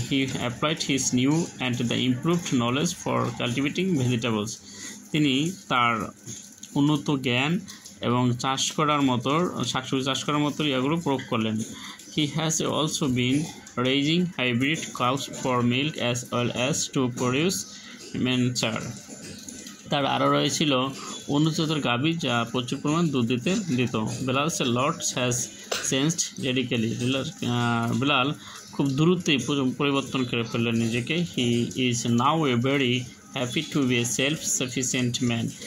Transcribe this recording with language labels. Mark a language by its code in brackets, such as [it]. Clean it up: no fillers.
[en] He applied his new and the improved knowledge for cultivating vegetables. [bn] তিনি তার উন্নত জ্ঞান এবং চাষ করার মতো, শাকসবজি চাষ করার মতো এগুলো প্রয়োগ করলেন। [en] He has also been raising hybrid cows for milk as well as to produce manure. [bn] তার আরও রয়েছিল উন্নত জাতের গাভী যা প্রচুর পরিমাণ দুধ দিত। [en] Belal's lot has changed radically. [bn] বেলাল খুব দ্রুতই পরিবর্তন করে ফেললেন নিজেকে। [en] He is now a very happy to be a self sufficient man.